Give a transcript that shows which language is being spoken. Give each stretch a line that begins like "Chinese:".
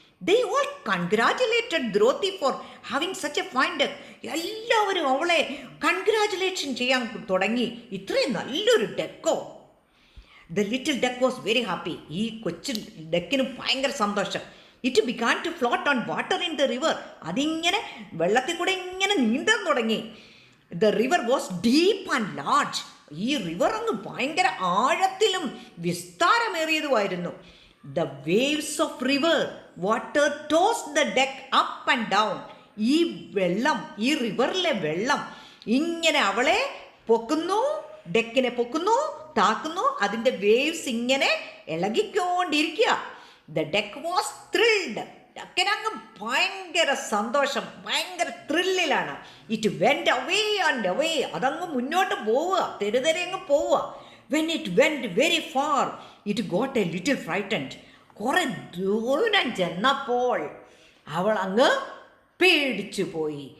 English: They all congratulated Droti for having such a fine duck.
Malayalam: എല്ലാവരും അവളെ congratulation ചെയ്യാൻ തുടങ്ങി. ഇത്രയും നല്ലൊരു ഡക്കോ.
English: The little duck was very happy.
Malayalam: ഈ കൊച്ചു ഡക്കിന് ഭയങ്കര സന്തോഷം.
English: It began to float on water in the river.
Malayalam: അതിങ്ങനെ വെള്ളത്തിൽ കൂടെ ഇങ്ങനെ നീന്താൻ തുടങ്ങി.
English: The river was deep and large.
Malayalam: ഈ റിവർ അങ്ങ് ഭയങ്കര ആഴത്തിലും വിസ്താരമേറിയതുമായിരുന്നു.
English: The waves of river water tossed the deck up and down.
Malayalam: ഈ വെള്ളം, ഈ റിവറിലെ വെള്ളം ഇങ്ങനെ അവളെ പൊക്കുന്നു, ഡെക്കിനെ പൊക്കുന്നു, താക്കുന്നു. അതിൻ്റെ വേവ്സ് ഇങ്ങനെ ഇളകിക്കൊണ്ടിരിക്കുക.
English: The duck was thrilled.
Malayalam: ഡക്കിനങ്ങ് ഭയങ്കര സന്തോഷം, ഭയങ്കര ത്രില്ലിലാണ്.
English: It went away and away.
Malayalam: അതങ്ങ് മുന്നോട്ട് പോവുക, തെരുതെരെ അങ്ങ് പോവുക.
English: When it went very far, it got a little frightened.
Malayalam: കുറെ ദൂരം ചെന്നപ്പോൾ അവൾ അങ്ങ് പേടിച്ചു പോയി.